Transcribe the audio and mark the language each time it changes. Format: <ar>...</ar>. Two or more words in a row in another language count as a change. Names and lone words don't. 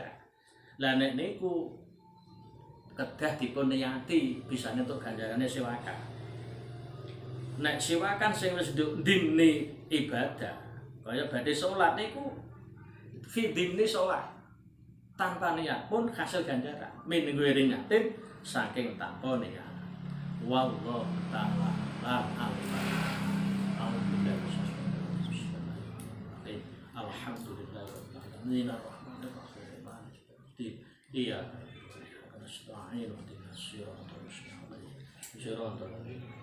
<jv>Lah nek niku kedah dipun niyati bisa entuk ganjarane siwakan. Nek siwakan sing wis dhimni ibadah, kaya badhe salat niku</jv> <ar>في ضمن صلاة.</ar> <jv>Tanpa niat pun hasil ganjaran.</jv> <ar>من نية</ar> <jv>saking tanpa niat.</jv> <ar>والله تعالى أعلم. الحمد لله الرحمن الرحيم. الرحمن الرحيم. إياك نعبد وإياك نستعين اهدنا الصراط المستقيم.</ar>